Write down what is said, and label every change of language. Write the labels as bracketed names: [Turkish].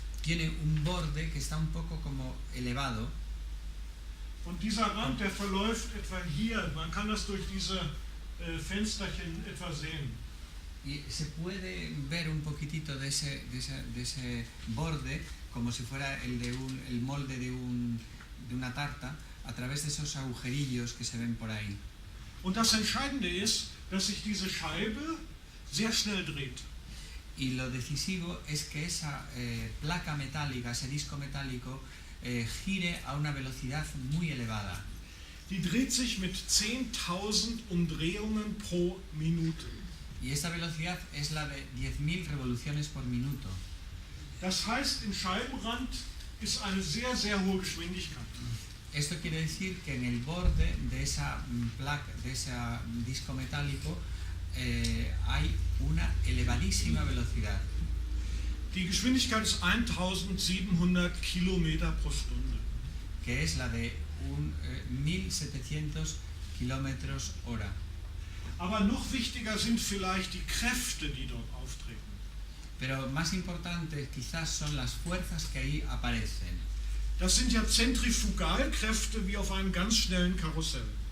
[Spanish] tiene un borde que está un poco como elevado. [German] Und dieser Rand, der verläuft etwa hier. Man kann das durch diese Fensterchen etwa sehen. [Spanish] Y se puede ver un poquitito de ese borde, como si fuera el molde de una tarta, a través de esos agujerillos que se ven por ahí. [German] Und das Entscheidende ist, dass sich diese Scheibe sehr schnell dreht. [Spanish] Y lo decisivo es que esa placa metálica, ese disco metálico, gire a una velocidad muy elevada. [German] Die dreht sich mit 10.000 Umdrehungen pro Minute. [Spanish] Y esta velocidad es la de 10.000 revoluciones por minuto. [German] Das heißt, im Scheibenrand ist eine sehr, sehr hohe Geschwindigkeit. [Spanish] Esto quiere decir que en el borde de esa placa, de ese disco metálico, hay una elevadísima velocidad. [German] Die Geschwindigkeit ist 1.700 Kilometer pro Stunde. [Spanish] Que es la de 1.700 kilómetros hora. [German] Aber noch wichtiger sind vielleicht die Kräfte, die dort auftreten. [Spanish] Pero más importante quizás son las fuerzas que ahí aparecen. [German] Das sind ja Zentrifugalkräfte wie auf einem ganz schnellen Karussell.